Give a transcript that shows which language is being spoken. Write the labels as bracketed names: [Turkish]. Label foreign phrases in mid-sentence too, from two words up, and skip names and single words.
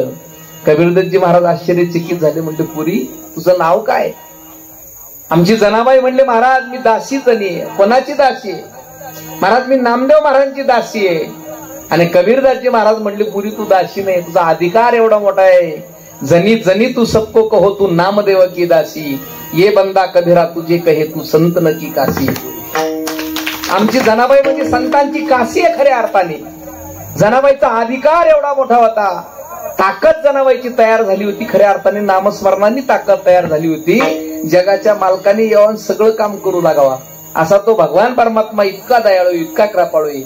[Marathi] कबीरदासजी महाराज आश्चर्यचकित झाले. म्हणले, पुरी तुझं नाव काय? आमची जनाबाई म्हणले, महाराज मी दासी जणी आहे. कोणाची दासी आहे? महाराज मी नामदेव महाराजांची दासी आहे. आणि कबीरदासजी महाराज म्हणले, पुरी तू दासी नाही, तुझा अधिकार एवढा मोठा आहे. [Hindi] जनी जनी तू सबको कहो तू नामदेव की दासी, ये बंदा कबीरा तुझे कहे तू संत न की काशी. [Marathi] आमची जनाबाई म्हणजे संतांची काशी आहे खऱ्या अर्थाने. जनाबाईचा अधिकार एवढा मोठा होता, ताकद जनाबाईची तयार झाली होती. खऱ्या अर्थाने नामस्मरणाने ताकद तयार झाली होती. जगाच्या मालकाने येऊन सगळं काम करू लागावा असा तो भगवान परमात्मा इतका दयाळू, इतका कृपाळू आहे.